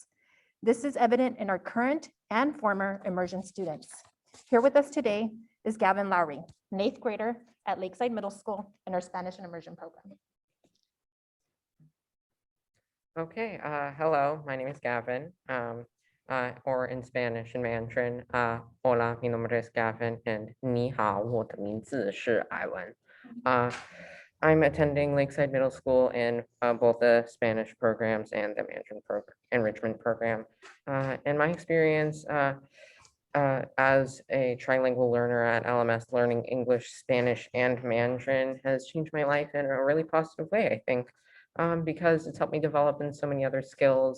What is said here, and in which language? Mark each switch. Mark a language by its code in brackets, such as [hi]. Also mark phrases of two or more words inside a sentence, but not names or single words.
[en] This is evident in our current and former immersion students. Here with us today is Gavin Lowry, an 8th grader at Lakeside Middle School in our Spanish and immersion program. Okay, hello, my name is Gavin, or in Spanish and Mandarin, [es] hola, mi nombre es Gavin, and [zh] 你好，我的名字是艾文. [en] I'm attending Lakeside Middle School in both the Spanish programs and the Mandarin enrichment program. In my experience as a trilingual learner at LMS, learning English, Spanish, and Mandarin has changed my life in a really positive way, I think, because it's helped me develop in so many other skills.